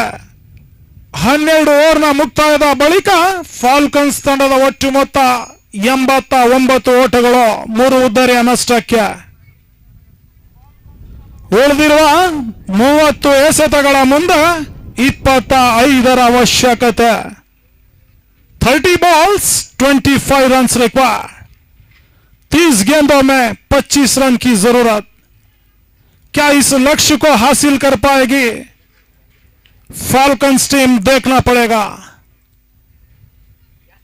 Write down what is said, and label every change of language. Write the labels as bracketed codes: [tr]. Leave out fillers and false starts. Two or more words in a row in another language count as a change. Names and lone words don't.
[kn] 12 ಓವರ್ನ ಮುಕ್ತಾಯದ ಬಳಿಕ ಫಾಲ್ಕನ್ಸ್ ತಂಡದ ಒಟ್ಟು ಮೊತ್ತ 89 ಓಟಗಳು, 3 ಉದ್ದರಿಯ ನಷ್ಟಕ್ಕೆ. ಉಳಿದಿರುವ 30 ಎಸೆತಗಳ ಮುಂದೆ 25 ಅವಶ್ಯಕತೆ. [en] 30 balls 25 runs required. [hi] 30 गेंदों में 25 रन की जरूरत. क्या इस लक्ष्य को हासिल कर पाएगी फाल्कन्स टीम, देखना पड़ेगा.